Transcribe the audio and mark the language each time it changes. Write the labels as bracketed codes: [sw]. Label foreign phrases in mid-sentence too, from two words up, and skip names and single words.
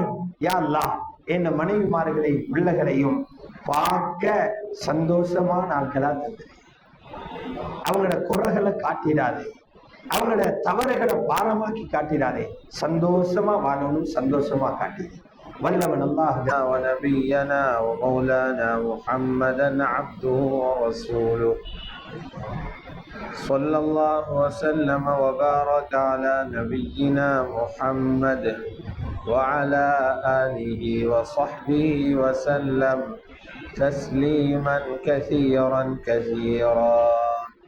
[ta] யா அல்லாஹ், என் மனைவிமார்களையும் பிள்ளைகளையும் பார்க்க சந்தோஷமான ஆட்களா தந்து, அவங்களோட குறைகளை காட்டிடாதே, அவங்களோட தவறுகளை பாரமாக்கி காட்டிடாதே, சந்தோஷமா வாழணும், சந்தோஷமா காட்டிடு. வல்லவன் அல்லாஹ் [ar] ونبينا ومولانا محمدا عبده ورسوله صلى الله وسلم وبارك على نبينا محمد وعلى آله وصحبه وسلم تسليما كثيرا كثيرا.